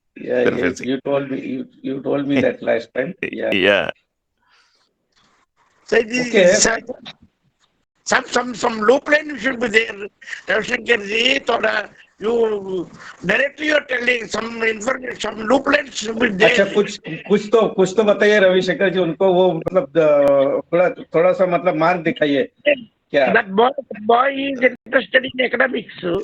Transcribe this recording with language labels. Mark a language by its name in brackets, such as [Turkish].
[English] You told me that last time. Yeah. So some loop line should be there. You directly you are telling some information, some loop lines should be there. [Hindi] अच्छा, कुछ तो बताइए रवि शेखर जी, उनको वो मतलब थोड़ा सा मतलब मार्ग दिखाइए क्या? [English] That boy is interested in academics.